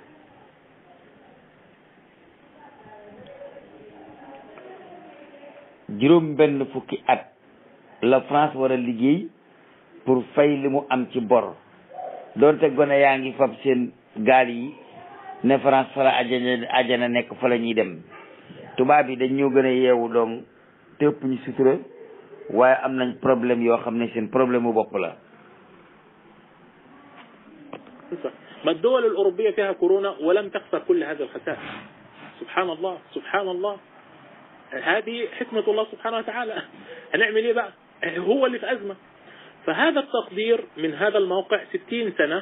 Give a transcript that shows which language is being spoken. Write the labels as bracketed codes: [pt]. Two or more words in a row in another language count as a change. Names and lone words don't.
[wo] juróom benn fukki at la France war a liggéey pour fay li mu am ci bor. doonte gone yaa ngi fab seen gaal yi ne France fa la ajana nekk fa la ñuy dem. tubaab yi dañ ñoo gën a yeewu donc te ëpp ñu sutura, waaye am nañ problème yoo xam ne seen problème mu bopp la. [ar] ما الدول الأوروبية فيها كورونا ولم تخسر كل هذا الخسائر. سبحان الله سبحان الله، هذه حكمة الله سبحانه وتعالى. هنعمل ايه بقى؟ هو اللي في أزمة. فهذا التقدير من هذا الموقع 60 سنة.